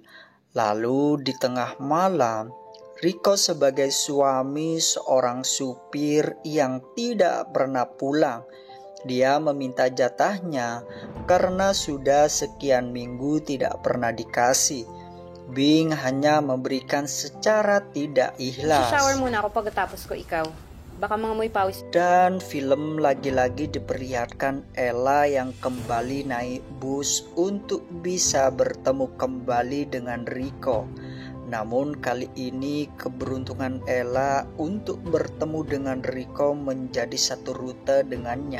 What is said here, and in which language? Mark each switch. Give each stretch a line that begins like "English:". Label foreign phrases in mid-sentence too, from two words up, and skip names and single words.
Indonesian: Lalu di tengah malam, Rico sebagai suami seorang supir yang tidak pernah pulang. Dia meminta jatahnya karena sudah sekian minggu tidak pernah dikasih. Bing hanya memberikan secara tidak ikhlas.
Filipino: Shower muna ako pagkatapos ko ikaw. Baka mangamoy pawis.
Indonesian: Dan film lagi-lagi diperlihatkan Ella yang kembali naik bus untuk bisa bertemu kembali dengan Rico. Namun kali ini keberuntungan Ella untuk bertemu dengan Rico menjadi satu rute dengannya.